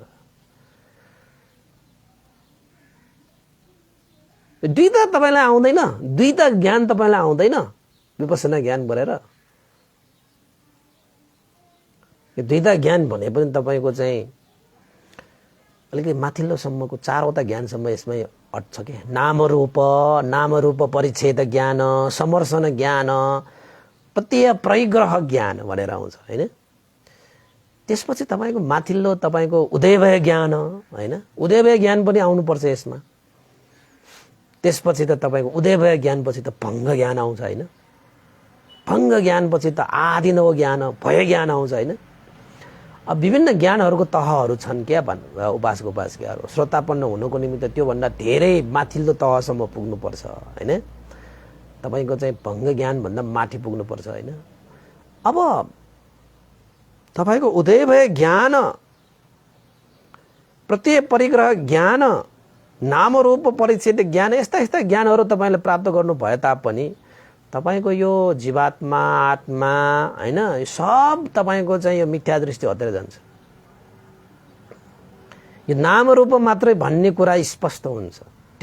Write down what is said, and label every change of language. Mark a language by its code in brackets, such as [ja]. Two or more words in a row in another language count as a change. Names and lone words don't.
[ne] दुईटा तपाईलाई आउँदैन, दुईटा ज्ञान तपाईलाई आउँदैन विपස්සना ज्ञान गरेर। यो दुईटा ज्ञान भने पनि तपाईको चाहिँ अलिकति माथिल्लोसम्मको चारवटा ज्ञानसम्म यसमै अट्छ के। नाम रूप परिच्छेद ज्ञान, समर्शन ज्ञान, प्रत्यय परिग्रह ज्ञान भनेर आउँछ हैन। त्यसपछि तपाईको माथिल्लो तपाईको उदयभय ज्ञान हैन। उदयभय ज्ञान पनि आउनुपर्छ यसमा। त्यसपछि त तपाईको उदयभय ज्ञानपछि त भङ्ग ज्ञान आउँछ हैन। भङ्ग ज्ञानपछि त आदिनव ज्ञान, भय ज्ञान आउँछ हैन। अब विभिन्न ज्ञानहरूको तहहरू छन् क्या उपासक उपासिकाहरू। श्रोतापन्न हुनुको निमित्त त्योभन्दा धेरै माथिल्लो तहसम्म पुग्नुपर्छ हैन। तपाईको चाहिँ भङ्ग ज्ञान भन्दा माथि पुग्नुपर्छ हैन। अब तपाईको उदयभय ज्ञान, प्रत्यय परिग्रह ज्ञान, नाम रूप परिच्छेद ज्ञान, यस्ता यस्ता ज्ञानहरू तपाईले प्राप्त गर्नु भए तापनि तपाईको यो जीवात्मा आत्मा हैन यो सब तपाईको चाहिँ यो मिथ्या दृष्टि हटेर जान्छ। यो नाम रूप मात्रै भन्ने कुरा स्पष्ट हुन्छ।